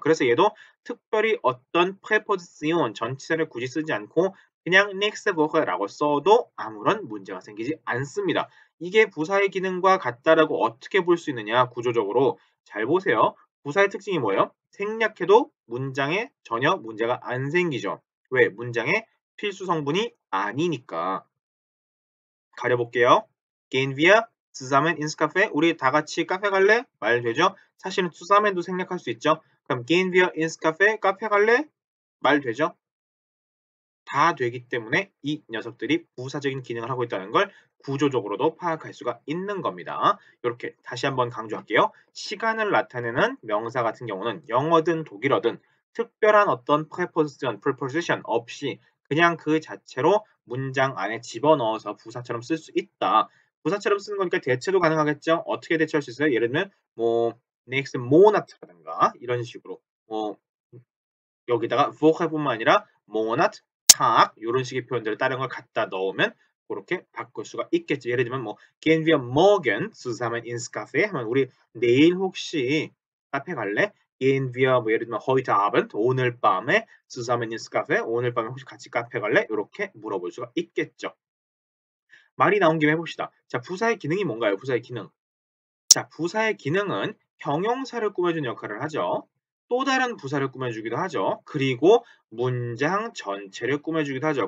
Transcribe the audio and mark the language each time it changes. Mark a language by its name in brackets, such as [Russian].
[Korean] 그래서 얘도 특별히 어떤 preposition 전치사를 굳이 쓰지 않고 그냥 [English] next week [Korean] 라고 써도 아무런 문제가 생기지 않습니다. 이게 부사의 기능과 같다라고 어떻게 볼 수 있느냐 구조적으로 잘 보세요. 부사의 특징이 뭐예요? 생략해도 문장에 전혀 문제가 안 생기죠. 왜? 문장의 필수 성분이 아니니까. 가려볼게요. [German] Gehen wir zusammen ins Café? [Korean] 우리 다 같이 카페 갈래? 말 되죠? 사실은 zusammen도 생략할 수 있죠. [German] 그럼 gehen wir ins Café? [Korean] 카페 갈래? 말 되죠? 다 되기 때문에 이 녀석들이 부사적인 기능을 하고 있다는 걸 구조적으로도 파악할 수가 있는 겁니다. 이렇게 다시 한번 강조할게요. 시간을 나타내는 명사 같은 경우는 영어든 독일어든 특별한 어떤 preposition 없이 그냥 그 자체로 문장 안에 집어넣어서 부사처럼 쓸 수 있다. 부사처럼 쓰는 거니까 대체도 가능하겠죠. 어떻게 대체할 수 있어요? 예를 들면 뭐 next monat라든가 이런 식으로 뭐 여기다가 vocab뿐만 아니라 monat, Tag 요런 식의 표현들을 다른 걸 갖다 넣으면 고렇게 바꿀 수가 있겠죠. 예를 들면 뭐 [German] "Gehen wir morgen zusammen ins Café?" [Korean] 하면 "우리 내일 혹시 카페 갈래?" [German] "Gehen wir" [Korean] 뭐 예를 들면 [German] "heute Abend" [Korean] 오늘 밤에 [German] "zusammen ins Café?" [Korean] 오늘 밤에 혹시 같이 카페 갈래? 요렇게 물어볼 수가 있겠죠. 말이 나온 김에 해 봅시다. 자, 부사의 기능이 뭔가요? 부사의 기능. 자, 부사의 기능은 형용사를 꾸며주는 역할을 하죠. 또 다른 부사를 꾸며주기도 하죠. 그리고 문장 전체를 꾸며주기도 하죠.